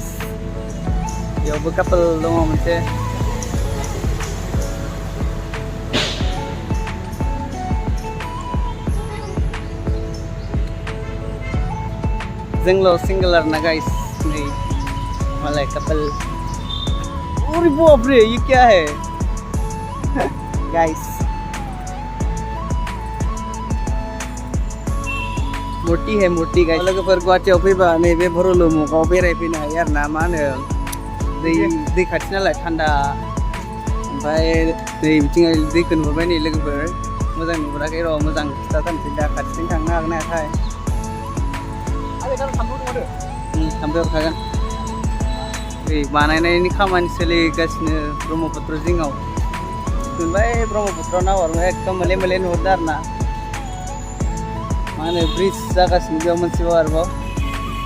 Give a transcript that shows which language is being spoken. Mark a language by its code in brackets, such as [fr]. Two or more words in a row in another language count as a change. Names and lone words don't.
[brx] Beयावबो कापोल दङ मोनसे। जोंल' सिंगल आरोना गाइस। नै मालाय कापोल। [hi] अरे बाप रे, ये क्या है गाइस? मूर्ति है, मूर्ति गाइस। [brx] लोगोफोर गुवाहाटीयाव फैबा नैबे भरलुमुगाव बेरायफैनो हायो आरोना। मा होनो दै खाथि नालाय थान्दा। ओमफ्राय नै बिथिं दैखौ नुहुरबाय नै लोगोफोर। मोजां नुहुराखै र', मोजां खिथाथारनोसै दा खाथिजों थांनो हागोन ना हायाथाय। थाम्फैयाव थागोन। बानायनायनि खामानि सोलिगासिनो ब्रह्मपुत्र जिङाव। मोनबाय ब्रह्मपुत्रआव नाहरबाय एकदम मोले नुहुरदों आरोना। मा होनो ब्रिज जागासिनो बेयाव मोनसेबाव आरोबाव।